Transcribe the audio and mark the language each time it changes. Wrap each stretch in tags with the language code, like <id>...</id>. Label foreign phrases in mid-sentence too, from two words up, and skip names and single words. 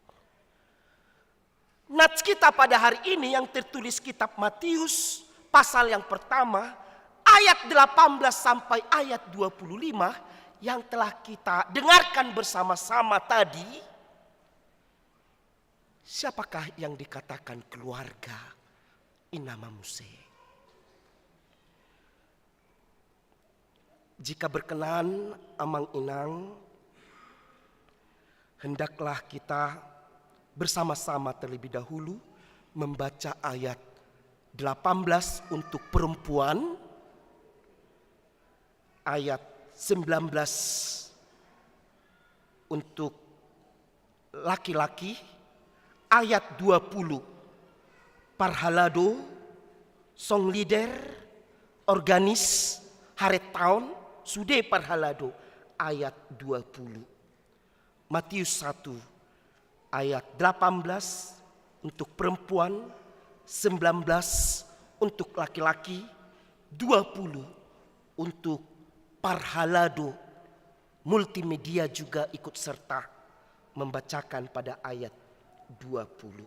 <id>Nats kita pada hari ini yang tertulis kitab Matius pasal yang pertama ayat 18 sampai ayat 25 yang telah kita dengarkan bersama-sama tadi. Siapakah yang dikatakan keluarga Inama Muse? Jika berkenan</id> <bbc>amang inang,</bbc> <id>hendaklah kita bersama-sama terlebih dahulu membaca ayat 18 untuk perempuan, ayat 19 untuk laki-laki, ayat 20. Parhalado,</id> <en>song leader,</en> <id>organis, haret tahun,</id> <bbc>sude parhalado,</bbc> <id>ayat 20. Matius 1, ayat 18 untuk perempuan, 19 untuk laki-laki, 20 untuk parhalado. Multimedia juga ikut serta membacakan pada ayat 20.</id>